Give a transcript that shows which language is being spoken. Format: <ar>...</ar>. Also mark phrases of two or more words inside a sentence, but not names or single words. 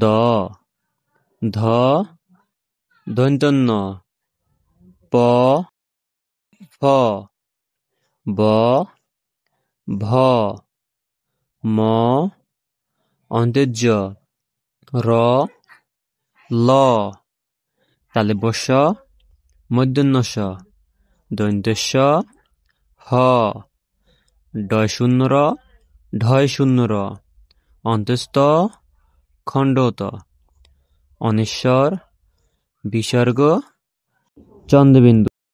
<bn>ধ, দন্ত্যন্য প, ফ, ব, ভ, ম, অন্তর্য র, ল, তালব্য শ, মূর্ধন্য ষ, দন্ত্যস্ব হ, ডয় শূন্য র, ঢয় শূন্য র, অন্তস্থ খণ্ডত, অনিশ্বর, বিসর্গ, চন্দ্রবিন্দু।</bn>